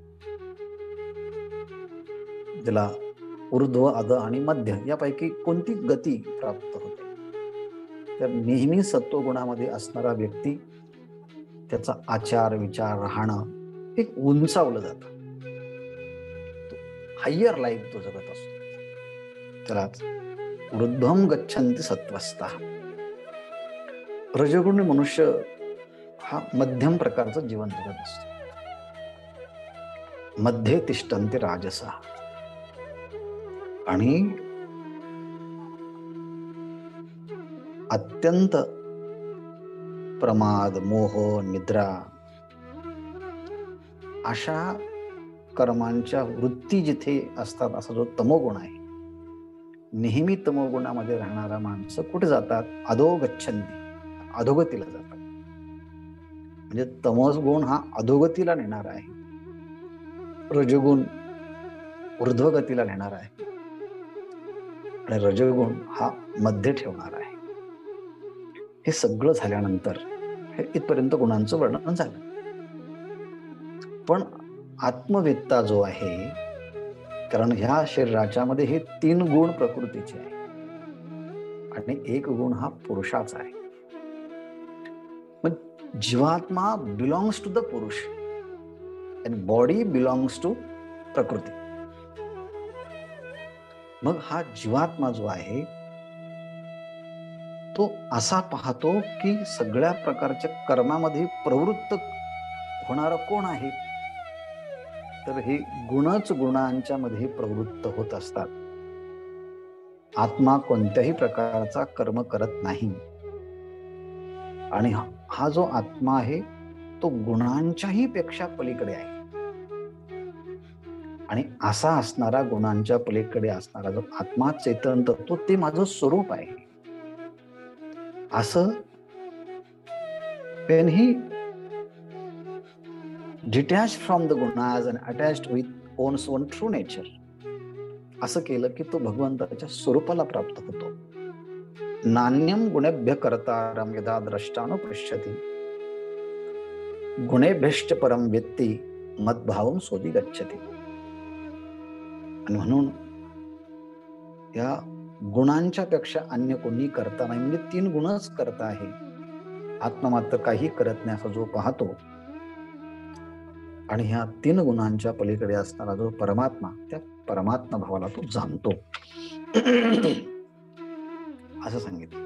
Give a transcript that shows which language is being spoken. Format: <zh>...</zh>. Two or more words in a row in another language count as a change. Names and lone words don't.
<mr>ज्याला ऊर्ध्व, अध आणि मध्य यापैकी कोणती गती प्राप्त होते. तर नेहमी सत्वगुणामध्ये असणारा व्यक्ती, त्याचा आचार, विचार, राहणं एक उंचावलं जातं,</mr> <en>higher life</en> <mr>तो जगत असतो.</mr> <sa>त्यालाच ऊर्ध्वं गच्छन्ति सत्त्वस्थः.</sa> <mr>रजगुणी मनुष्य हा मध्यम प्रकारचं जीवन जगत असतो.</mr> <sa>मध्ये तिष्ठन्ति राजसः.</sa> <mr>आणि अत्यंत प्रमाद, मोह, निद्रा अशा कर्मांच्या वृत्ती जिथे असतात असा जो तमोगुण आहे, नेहमी तमोगुणामध्ये राहणारा माणसं कुठे जातात?</mr> <sa>अधो गच्छन्ति,</sa> <mr>अधोगतीला जातात. म्हणजे तमोगुण हा अधोगतीला नेणारा आहे, रजोगुण ऊर्ध्वगतीला नेणारा आहे आणि रजोगुण हा मध्ये ठेवणारा आहे. हे सगळं झाल्यानंतर हे इथपर्यंत गुणांचं वर्णन झालं. पण आत्मवेत्ता जो आहे, कारण ह्या शरीराच्या मध्ये हे 3 गुण प्रकृतीचे आहे आणि 1 गुण हा पुरुषाचा आहे.</mr> <en>मग जीवात्मा belongs to the पुरुष and body belongs to प्रकृती.</en> <mr>मग हा जीवात्मा जो आहे तो असा पाहतो की सगळ्या प्रकारच्या कर्मामध्ये प्रवृत्त होणारा कोण आहे? तर हे गुणच गुणांच्या मध्ये प्रवृत्त होत असतात. आत्मा कोणत्याही प्रकारचा कर्म करत नाही आणि हा जो आत्मा आहे तो गुणांच्याही पेक्षा पलीकडे आहे. आणि असा असणारा, गुणांच्या पलीकडे असणारा जो आत्मा, चैतन्य तत्व, ते माझं स्वरूप आहे.</mr> <en>असं when he detached from the gunas and attached with one's own true nature,</en> <mr>असं केलं की तो भगवंताच्या स्वरूपाला प्राप्त होतो.</mr> <sa>नान्यम गुणेभ्य कर्तारं यदा द्रष्टानुपश्यति गुणेभ्यश्च परम वेत्ति मद्भावं सोऽधि गच्छति.</sa> <mr>आणि म्हणून या गुणांच्या पेक्षा अन्य कोणी करता नाही, म्हणजे 3 गुणच करता आहे. आत्मा मात्र काही करत नाही असा जो पाहतो आणि ह्या 3 गुणांच्या पलीकडे असणारा जो परमात्मा, त्या परमात्मा भावाला तो जाणतो असं सांगितलं.</mr>